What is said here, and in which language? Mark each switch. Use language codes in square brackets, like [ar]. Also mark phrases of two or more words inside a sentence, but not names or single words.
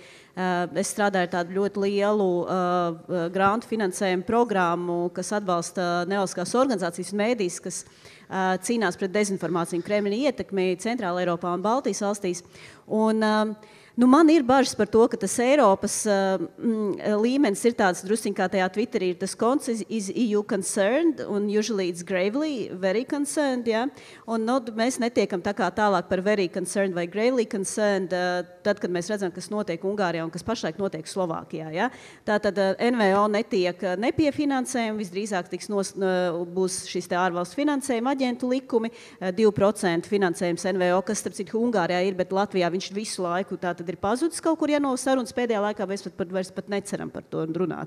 [lv] Es strādāju ar tādu ļoti lielu grantu finansējumu programmu, kas atbalsta nevalstiskās organizācijas un mēdīs, kas cīnās pret dezinformāciju un Kremļa ietekmi Centrāla Eiropā un Baltijas valstīs. Un, man ir bažas par to, ka tas Eiropas līmenis ir tāds drusciņ kā tajā Twitterī, ir tas konts is EU concerned, un [en] usually it's gravely very concerned, [lv] ja? Un mēs netiekam tā kā tālāk par [en] very concerned [lv] vai [en] gravely concerned, [lv] tad, kad mēs redzam, kas notiek Ungārijā un kas pašlaik notiek Slovākijā, ja? Tātad NVO netiek nepiefinansējumi, visdrīzāk būs šis te ārvalstu finansējuma aģentu likumi, 2% finansējums NVO, kas, starp citu, Ungārijā ir, bet Latvijā viņš visu laiku tātad ir pazudis kaut kur, ja no sarunas pēdējā laikā mēs vairs pat neceram par to runāt.